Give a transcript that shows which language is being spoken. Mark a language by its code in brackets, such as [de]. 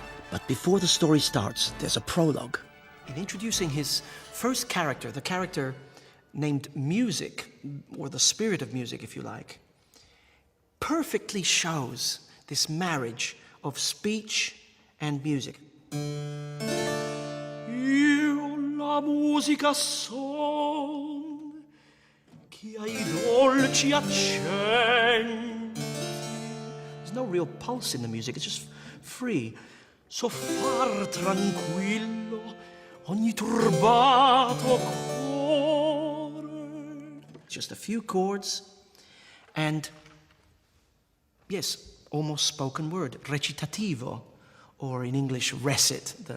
[en] But before the story starts, there's a prologue. In introducing his first character, the character named Music, or the spirit of music, if you like, perfectly shows this marriage of speech and music. [it] Io la musica son, chi ai dolci accenti. [en] There's no real pulse in the music, it's just free. [it] So far tranquillo ogni turbato cuore. [en] Just a few chords and, yes, almost spoken word, recitativo, or in English, recit.